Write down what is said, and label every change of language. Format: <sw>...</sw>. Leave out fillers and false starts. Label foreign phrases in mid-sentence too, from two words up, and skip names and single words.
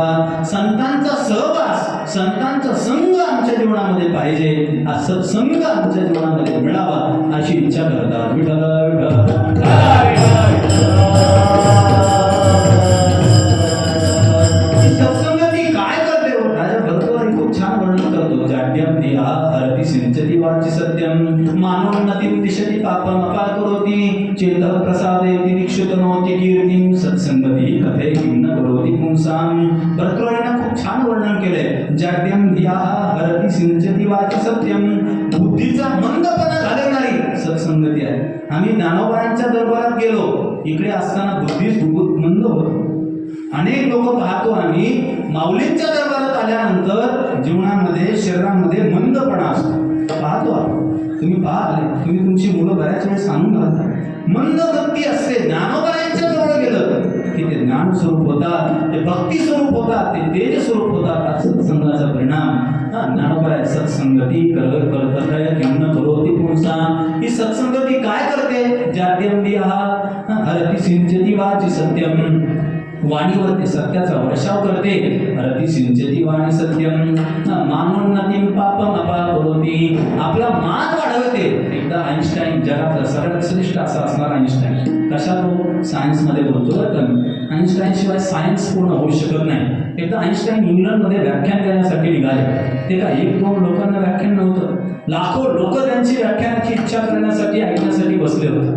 <mr>संतांचा सहवास, संतांचा संघ आमच्या जीवनामध्ये पाहिजे. हा सत्संग आमच्या जीवनामध्ये मिळावा अशी इच्छा करतात. विठ्ठल विठ्ठल. सत्संगती काय करते हो? राजा भरतवारी खूप छान वर्णन करतो.</mr> <sa>जाड्यम दिया हरती सिंचती वाची सत्यम मानोन्नतीं दिशती पापम अपार करोति चेत प्रसादे दीक्षित नोति कीर्तिं सत्संगती कथे किन्न करोति पुंसाम.</sa> <mr>भरतवारीने खूप छान वर्णन केले.</mr> <sa>जाड्यम दिया हरती सिंचती वाची सत्यम.</sa> <mr>बुद्धीचा मंदपणा घालवणारी सत्संगती आहे. आम्ही ज्ञानोबांच्या दरबारात गेलो. इकडे असताना बुद्धीच मंद होतो. अनेक लोक पाहतो आम्ही माऊलींच्या दरबारात आल्यानंतर जीवनामध्ये शरीरामध्ये मंदपणा असतो. पाहतो तुम्ही पाहले, तुम्ही तुमची मुलं बऱ्याच वेळ सांगून घालता. मंद भक्ती असते. ज्ञानोबायांच्या जवळ गेलं की ते ज्ञान स्वरूप होतात, ते भक्ती स्वरूप होतात, ते तेज स्वरूप होतात. सत्संगाचा परिणाम ज्ञानोबाय सत्संगती करतय</mr> <sa>किन्न करोति पुंसा.</sa> <mr>ही सत्संगती काय करते?</mr> <sa>जाड्यम दिया हरति सिंचती वाची सत्यम.</sa> <mr>वाणीवरती सत्याचा वर्षाव करते.</mr> <sa>रती सिंचती वाणी सत्यम मानोन्नतीं पापम अपाकरोती.</sa> <mr>आपला मान वाढवते. एकदा आईन्स्टाईन जगातला सगळ्यात श्रेष्ठ असा असणार आईन्स्टाईन. कशा तो सायन्समध्ये बोलतो बरं का. आईन्स्टाईन शिवाय सायन्स पूर्ण होऊ शकत नाही. एकदा आईन्स्टाईन इंग्लंडमध्ये व्याख्यान करण्यासाठी निघाले. ते का एक दोन लोकांना व्याख्यान नव्हतं, लाखो लोक त्यांची व्याख्यानाची इच्छा करण्यासाठी ऐकण्यासाठी बसले होते.</mr>